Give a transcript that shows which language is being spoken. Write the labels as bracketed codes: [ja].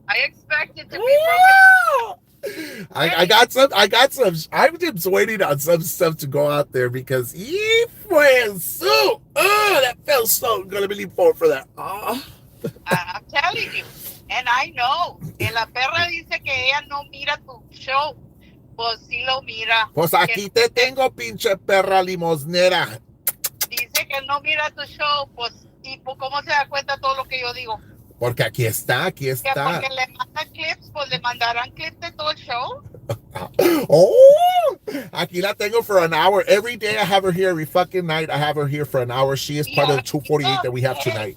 [en] I expect it to be broken. I got some. I'm just waiting on some stuff to go out there because that felt so gonna be for that. I'm telling you, and I know. [es] Que la perra dice que ella no mira tu show. Pues sí lo mira. Pues aquí te tengo, pinche perra limosnera. Dice que no mira tu show, pues, ¿y cómo se da cuenta todo lo que yo digo? Porque aquí está. Que porque le mandan clips, pues le mandarán clips de todo el show. Oh, aquí la tengo [en] for an hour. Every day I have her here. Every fucking night I have her here for an hour. She is part of the 248 that we have tonight.